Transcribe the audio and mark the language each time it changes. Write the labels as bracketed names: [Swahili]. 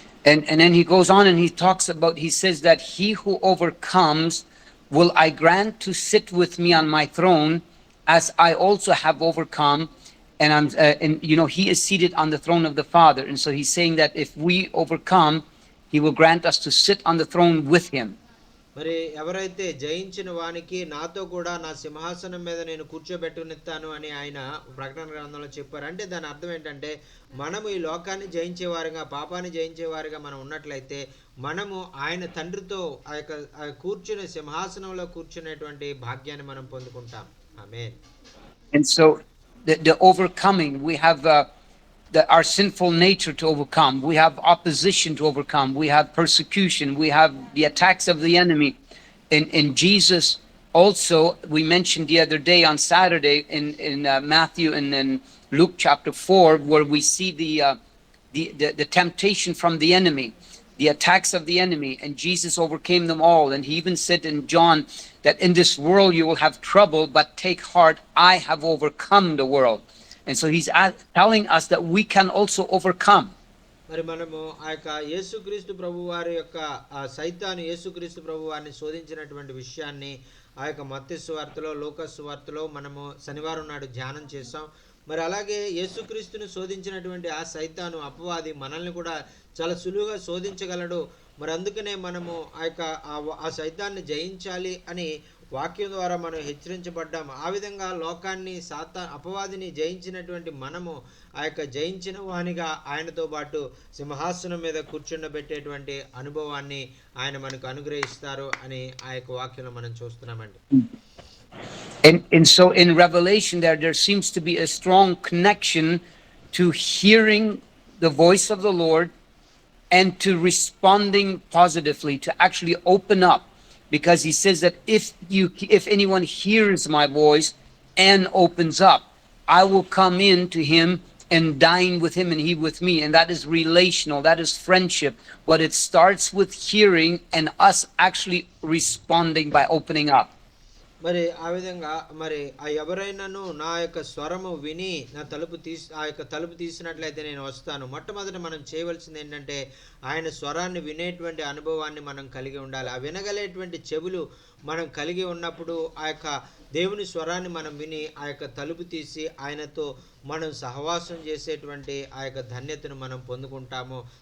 [English] And then he goes on and he says that he who overcomes will I grant to sit with me on my throne, as I also have overcome, and he is seated on the throne of the Father. And so he's saying that if we overcome, he will grant us to sit on the throne with him. [Telugu] మరి ఎవరైతే జయించిన వానికి నాతో కూడా నా సింహాసనం మీద నేను కూర్చోబెట్టునిస్తాను అని ఆయన ప్రకటన గ్రంథంలో చెప్పారు. అంటే దాని అర్థం ఏంటంటే మనము ఈ లోకాన్ని జయించేవారుగా, పాపాన్ని జయించేవారుగా మనం ఉన్నట్లయితే మనము ఆయన తండ్రితో కూర్చునే సింహాసనంలో కూర్చునేటువంటి భాగ్యాన్ని మనం పొందుకుంటాం. ఆమేన్. [English] And so the overcoming, we have our sinful nature to overcome. We have opposition to overcome. We have persecution. We have the attacks of the enemy. In Jesus also, we mentioned the other day on Saturday in Matthew and in Luke chapter 4, where we see the temptation from the enemy, the attacks of the enemy, and Jesus overcame them all. And he even said in John that in this world you will have trouble, but take heart, I have overcome the world. And so he's telling us that we can also overcome. [Telugu] మరి మనము యేసుక్రీస్తు ప్రభు వారి యొక్క సైతాను యేసుక్రీస్తు ప్రభు వారిని శోధించినటువంటి విషయాన్ని మత్తయి సువార్తలో, లూకా సువార్తలో మనము శనివారం నాడు ధ్యానం చేసాం. మరి అలాగే యేసుక్రీస్తుని శోధించినటువంటి ఆ సైతాను అపవాది మనల్ని కూడా చాలా సులువుగా శోధించగలడు. మరి అందుకనే మనము ఆ సైతాన్ని జయించాలి అని వాక్యం ద్వారా మనం హెచ్చరించబడ్డాం. ఆ విధంగా లోకాన్ని అపవాదిని జయించినటువంటి మనము జయించిన వానిగా ఆయనతో పాటు సింహాసనం మీద కూర్చుండబెట్టేటువంటి అనుభవాన్ని ఆయన మనకు అనుగ్రహిస్తారు అని వాక్యంలో మనం చూస్తున్నామండి. [English] And so in Revelation there seems to be a strong connection to hearing the voice of the Lord and to responding positively, to actually open up. Because he says that if anyone hears my voice and opens up, I will come in to him and dine with him and he with me. And that is relational, that is friendship. But it starts with hearing and us actually responding by opening up. [Telugu] మరి ఆ విధంగా మరి ఎవరైనాను నా యొక్క స్వరము విని నా తలుపు తీసినట్లయితే నేను వస్తాను. మొట్టమొదట మనం చేయవలసింది ఏంటంటే ఆయన స్వరాన్ని వినేటువంటి అనుభవాన్ని మనం కలిగి ఉండాలి. ఆ వినగలేటువంటి చెవులు మనం కలిగి ఉన్నప్పుడు దేవుని స్వరాన్ని మనం విని తలుపు తీసి ఆయనతో మనం సహవాసం చేసేటువంటి ధన్యతను మనం పొందుకుంటాము.